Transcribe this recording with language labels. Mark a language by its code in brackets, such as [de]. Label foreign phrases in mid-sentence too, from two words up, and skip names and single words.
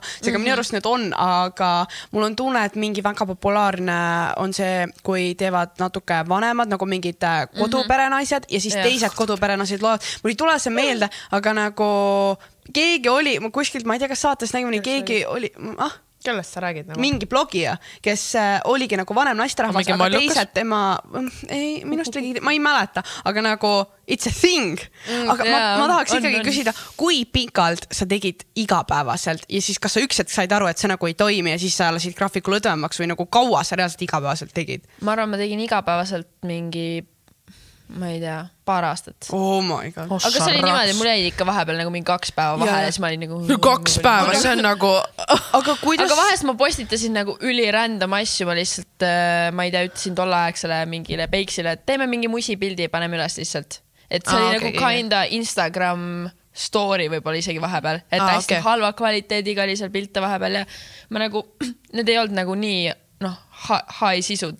[et] Seega minu arust need on, aga mul on tunne, et mingi väga populaarne on see, kui teevad natuke vanemad, nagu mingid koduperenaised ja siis teised koduperenaised loevad. Mul ei tule see meelde, aga nagu keegi oli, kuskilt, ma ei tea, kas saates nägime, keegi oli... Kellest sa räägid? Nagu? Mingi blogija, kes oligi nagu vanem naisterahvas, aga teised tema... Ei, minust oli, ma ei mäleta, aga nagu [en] it's a thing. [et] Aga ma tahaks ikkagi küsida, kui pikalt sa tegid igapäevaselt ja siis kas sa üks hetk said aru, et see nagu ei toimi ja siis sa lasid graafiku lõdvemaks või nagu kaua sa reaalselt igapäevaselt tegid? Ma arvan, ma tegin igapäevaselt mingi... ma ei tea, paar aastat. [en] Oh my god. [et] Aga see oli niimoodi, mul jäi ikka vahepeal nagu mingi 2 päeva vahele ja siis ma olin nagu... 2 päeva, see on nagu... Aga vahest ma postitasin nagu ülirandom asju, ma lihtsalt, ma ei tea, ütlesin tolleaegsele mingile Peiksile, et teeme mingi musipildi ja paneme üles lihtsalt. Et see oli nagu [en] kinda Instagram story [et] võib-olla isegi vahepeal, et hästi halva kvaliteediga oli seal pilte vahepeal ja ma nagu, need ei olnud nagu nii, noh, high sisud.